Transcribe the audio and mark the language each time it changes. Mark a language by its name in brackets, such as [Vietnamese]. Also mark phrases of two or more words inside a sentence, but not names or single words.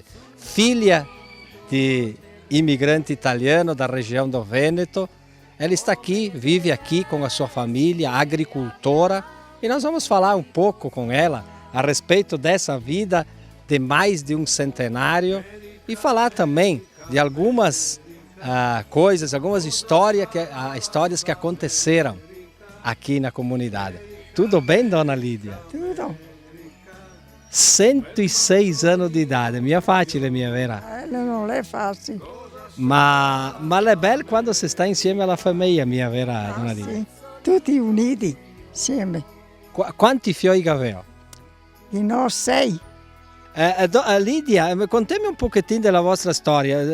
[Portuguese] Filha de imigrante italiano da região do Vêneto, ela está aqui, vive aqui com a sua família, agricultora, e nós vamos falar um pouco com ela a respeito dessa vida de mais de um centenário e falar também de algumas coisas, algumas histórias que aconteceram aqui na comunidade. Tudo bem, dona Lídia? Tudo. 106 anos di idade, [Italian] mica facile, [Venetian] mia vera? [Italian] Non è facile. Ma è bello quando si sta insieme alla famiglia, [Venetian] mia vera, [Italian] dona Lídia? Sì. Tutti uniti, insieme. Quanti figli aveva? Di noi 6. Lídia, contami un pochettino della vostra storia.